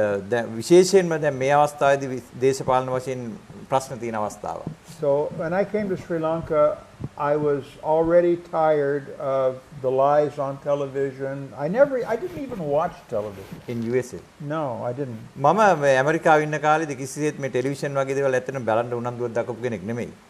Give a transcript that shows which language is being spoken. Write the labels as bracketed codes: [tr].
[si] දැන් විශේෂයෙන්ම දැන් මේ අවස්ථාවේදී දේශපාලන වශයෙන් ප්‍රශ්න තියෙන අවස්ථාව. [en] So when I came to Sri Lanka, I was already tired of the lies on television. I didn't even watch television. In USA? No, I didn't. [si] මම ඇමරිකාවේ ඉන්න කාලේදී කිසිසේත් මේ ටෙලිවිෂන් වගේ දේවල් ඇත්තටම බලන්න උනන්දුවක් දක්වපු කෙනෙක් නෙමෙයි.